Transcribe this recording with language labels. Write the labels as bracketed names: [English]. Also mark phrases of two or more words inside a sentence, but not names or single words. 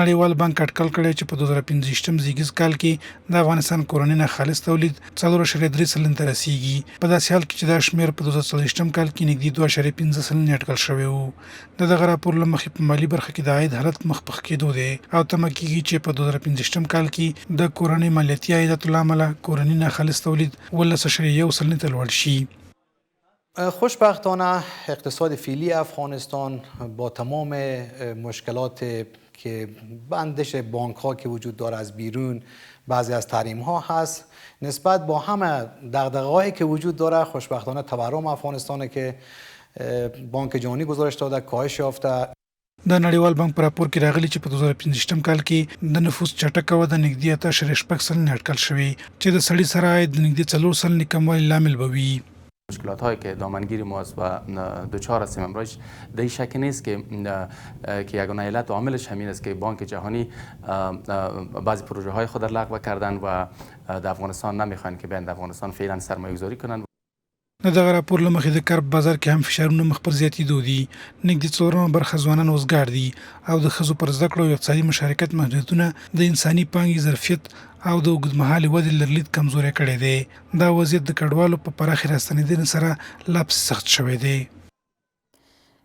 [Pashto] نړیوال بانک اټکل کړی چې په 2015 زیږیز کال کې د افغانستان کورني ناخالص تولید 4.3% ته رسیږي، په داسې حال کې چې دا شمېر په 2040 کال کې نږدې 2.15% اټکل شوی و. د دغه راپور له مخې په مالي برخه کې د عاید حالت مخ په ښه کېدو دی او تمه کېږي چې په 2015 کال کې د کورنۍ مالیاتي عایداتو له امله کورني ناخالص تولید 12.1% ته لوړ شي. [Persian] خوشبختانه اقتصاد فعلی افغانستان با تمام مشکلات که بندش بانک ها که وجود داره از بیرون، بعضی از تحریم ها هست، نسبت با همه دغدغه‌هایی که وجود داره خوشبختانه تورم افغانستان که بانک جهانی گزارش داده کاهش یافته. [Pashto] د نړیوال بانک په راپور کې راغلي چې په 2015 کال کې د نفوس چټکه وده نږدې 8.6% اټکل شوې، چې د سړي سره عاید د نږدې 4% کموالي لامل به وي. [Persian] مشکلات هایی که دامنگیر ماست و دچار هستیم امروز در این شک نیست که یگانه علت و عاملش همین است که بانک جهانی بعضی پروژه های خود را لغو کردن و در افغانستان نمیخوان که بیان افغانستان فعلا سرمایه گذاری کنند. [Pashto] د دغه راپور له مخې د کار په بازار کې هم فشارونه مخ پر زیاتېدو دي. نږدې څلورمه برخه ځوانان وزګار دي او د ښځو پر زده کړو او اقتصادي مشارکت محدودیتونه د انساني پانګې ظرفیت او د اوږدمهالې ودې لرلید کمزوری کړی دی. دا وضعیت د کډوالو په پراخې راستنېدنې سره لا پسې سخت شوی دی.